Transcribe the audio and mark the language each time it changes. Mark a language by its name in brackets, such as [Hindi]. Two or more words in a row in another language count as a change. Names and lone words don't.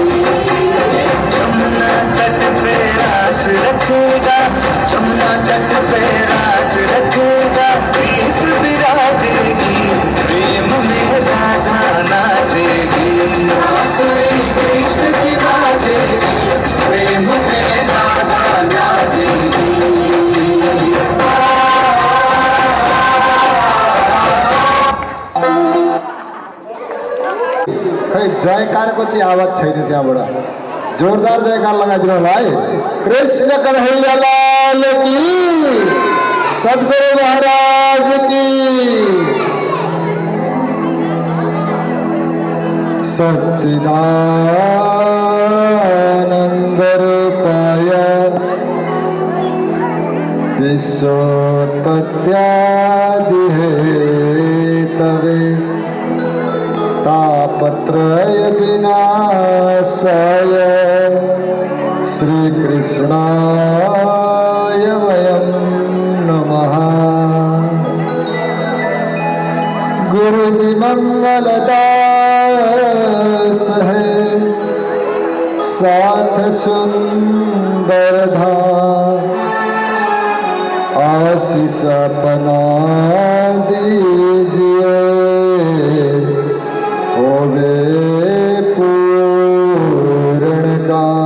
[Hindi] जमुना तट पे रास रचेगा, जमुना तट पे रास रचेगा। प्रीत विराजेगी, प्रेम में राधा नाचेगी। बांसुरी कृष्ण की बाजेगी, प्रेम में राधा नाचेगी। [Nepali] खै जयकार को चाहिँ आवाज छैन त्यहाँबाट। जोरदार जयकार लगाइदिनु होला है। [Hindi] कृष्ण कन्हैया लाल की, सद्गुरु महाराज की। [Sanskrit] सच्चिदानंद रूपाय विश्वोत्पत्त्यादि हेतवे तापत्रय विनाशाय श्रीकृष्णाय वयं नमः। [Hindi] गुरुजी मंगलदास है, साथ सुंदर धाम। आशीष अपना दीजिए, होवे पूर्ण का।